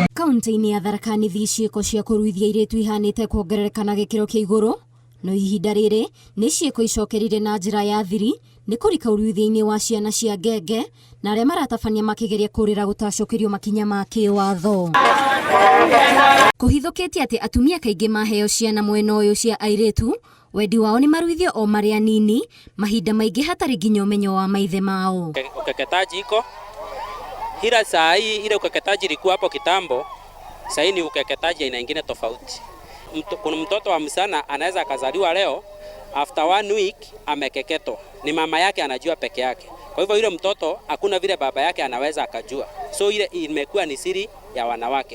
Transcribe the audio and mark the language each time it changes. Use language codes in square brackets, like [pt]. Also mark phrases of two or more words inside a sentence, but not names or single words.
[ki] Kaunti-inĩ ya Tharaka Nithi ciĩko cia kũruithia airĩtu ihanĩte kuongerereka na gĩkĩro kĩa igũrũ, no ihinda rĩrĩ nĩ ciĩko icokerire na njĩra ya thiri nĩ kũrika ũruithia-inĩ wa ciana cia ngenge na arĩa maratabania makĩgeria kũrĩra gũtacũkĩrio makinya ma kĩwatho. Kũhithũkĩtie atĩ atumia kaingĩ maheo ciana mwena ũyũ cia airĩtu, wendi wao nĩ maruithio o marĩ anini, mahinda maingĩ hatarĩ nginya ũmenyo wa maithe mao. [sw] Ukeketaji iko hila saa hii, ile ukeketaji ilikuwa hapo kitambo, sasa hii ni ukeketaji aina nyingine tofauti. Kuna mtoto wa msana anaweza akazaliwa leo, [en] after 1 week [sw] amekeketwa, ni mama yake anajua peke yake. Kwa hivyo yule mtoto hakuna vile baba yake anaweza akajua, so ile imekuwa ni siri ya wanawake.